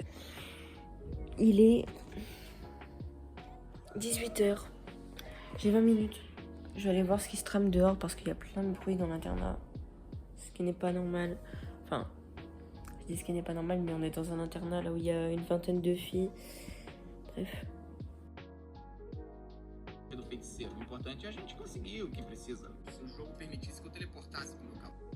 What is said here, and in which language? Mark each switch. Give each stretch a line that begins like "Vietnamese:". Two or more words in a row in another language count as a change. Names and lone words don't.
French: Il est 18h. J'ai 20 minutes. Je vais aller voir ce qui se trame dehors parce qu'il y a plein de bruit dans l'internat. Ce qui n'est pas normal. Enfin, je dis ce qui n'est pas normal, mais on est dans un internat là où il y a une vingtaine de filles. Bref.
Portuguese: Do feiticeiro. O importante é a gente conseguir o que precisa. Se o jogo permitisse que eu teleportasse pro local.